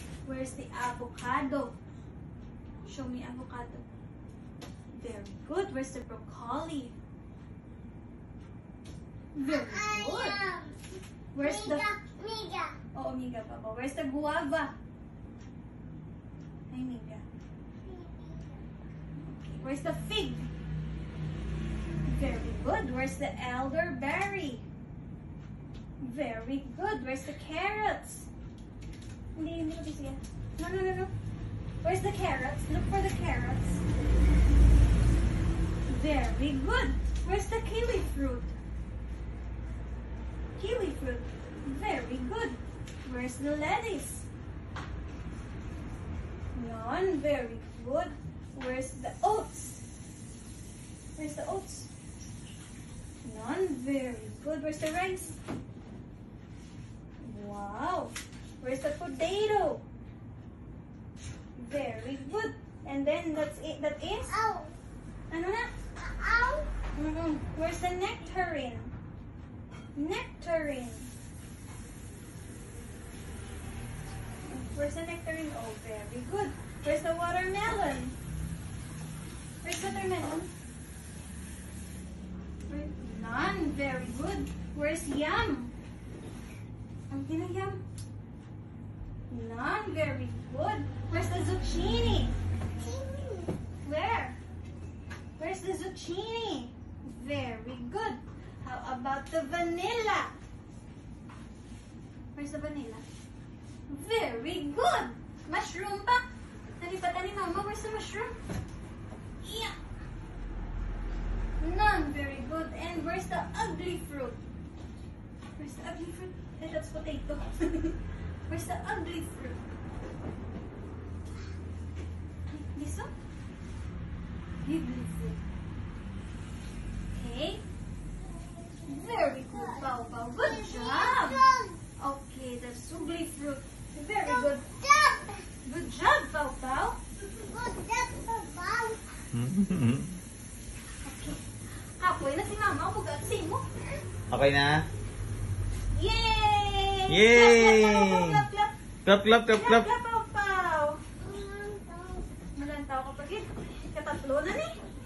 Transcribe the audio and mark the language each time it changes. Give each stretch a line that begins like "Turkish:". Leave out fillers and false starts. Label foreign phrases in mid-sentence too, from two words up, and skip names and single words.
English: Where's the avocado? Show me avocado. Very good. Where's the broccoli? Very good. Where's the... Miga.
Hiligaynon: Oh, miga pa ba?
English: Where's the guava? Ay, miga. Okay. Where's the fig? Very good. Where's the elderberry? Very good. Where's the carrots?
Filipino: Hindi ko siya.
English: No. Where's the carrots? Look for the carrots. Very good. Where's the kiwi fruit? Kiwi fruit. Very good. Where's the lettuce? None. Very good. Where's the oats? Where's the oats? None. Very good. Where's the rice? Wow. Where's the potato? Very good. And then that's it. That is? Ow.
Hiligaynon: Ano na?
English: Ow. Where's the nectarine? Nectarine. Where's the nectarine? Oh, very good. Where's the watermelon? Where's watermelon? None. Very good. Where's yam? Ang yam? None. Very good. Where's the zucchini? Where? Where's the zucchini? Very good. How about the vanilla? Where's the vanilla? Very good.
Hiligaynon: Mushroom pa. Nalipatan ni Mama.
English: Where's the mushroom? Yeah. None. Very good. And where's the ugly fruit? Where's the ugly fruit? Eh, that's potato. Where's the ugly fruit? This one? Ugly fruit. Okay. Very good, Pao Pao. Good job. Okay, that's ugly fruit. Very good. Good job, Pao Pao. Okay.
Hiligaynon: Halfway na si Mama. Bugat si mo. Okay na?
English: Yay! Yay! Clap, clap, Clap, clap, clap, clap.
Hiligaynon: Pao Pao. Malantaw ka pa, kid. Katatlo na ni.